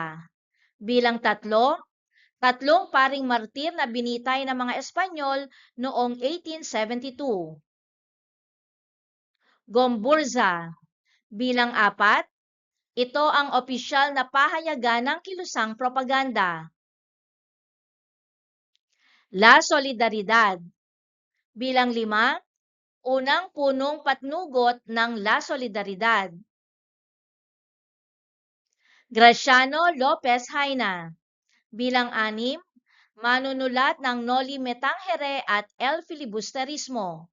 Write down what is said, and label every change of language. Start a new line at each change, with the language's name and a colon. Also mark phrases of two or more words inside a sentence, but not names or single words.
Filipino: Bilang tatlo, tatlong paring martir na binitay ng mga Espanyol noong 1872. Gomburza. Bilang apat, ito ang opisyal na pahayagan ng kilusang propaganda. La Solidaridad. Bilang lima, unang punong patnugot ng La Solidaridad. Graciano Lopez Haina. Bilang anim, manunulat ng Noli Me Tangere at El Filibusterismo.